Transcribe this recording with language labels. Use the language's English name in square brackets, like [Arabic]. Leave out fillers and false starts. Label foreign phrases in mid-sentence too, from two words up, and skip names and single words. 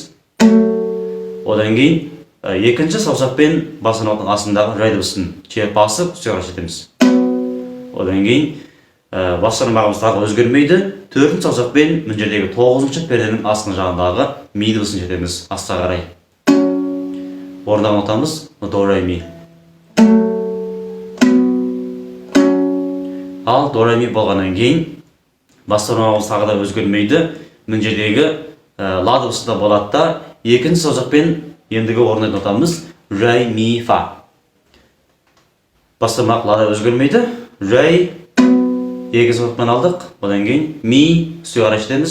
[Kazakh] Одан кейін екінші саусақпен бас бармақтың астындағы рай дыбысын басып, үстіге қарай жетеміз. Одан кейін бас бармағымыз тағы өзгермейді. Төртінші саусақпен мына жердегі тоғызыншы перненің астыңғы жағындағы ми дыбысын жетеміз, астқа қарай. Орындаған нотамыз до рай ми. Ал до рай ми болғаннан кейін бас бармағымыз тағы да өзгермейді. Мына жердегі ла дыбысында болады да, екінші саусақпен ендігі орындайтын нотамыз рай ми фа. Бас бармақ лада өзгермейді. Рай екінші саусақпен алдық. Одан кейін ми үстіге қарай жетеміз.